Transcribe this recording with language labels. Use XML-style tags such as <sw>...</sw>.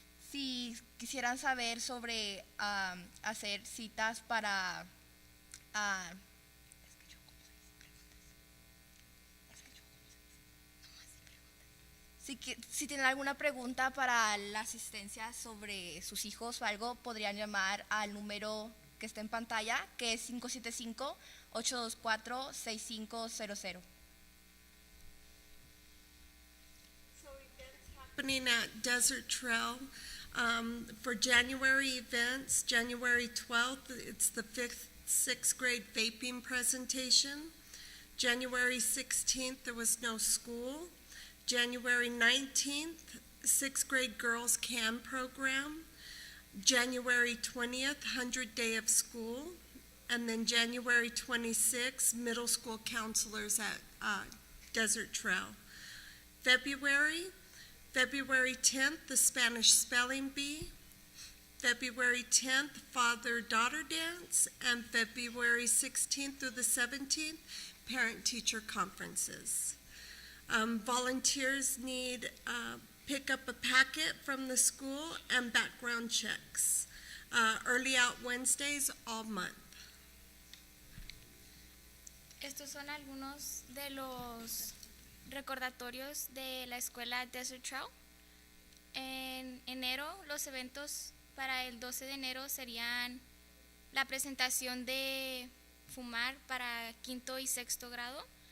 <es>Si quisieran saber sobre hacer citas para si tienen alguna pregunta para la asistencia sobre sus hijos o algo, podrían llamar al número que está en pantalla, que es 575-824-6500.</es> <en>Happening at Desert Trail. For January events, January 12th, it's the 6th grade vaping presentation. January 16th, there was no school. January 19th, sixth grade Girls Can program, January 20th, 100 Day of School, and then January 26th, middle school counselors at Desert Trail. February 10th, the Spanish Spelling Bee, February 10th, Father-Daughter Dance, and February 16th through the 17th, Parent-Teacher Conferences. Volunteers need pick up a packet from the school and background checks. Early out Wednesdays all month.</en> <es>Estos son algunos de los recordatorios de la escuela Desert Trail. En enero, los eventos para el 12 de enero serían la presentación de fumar para quinto y sexto grado.</es>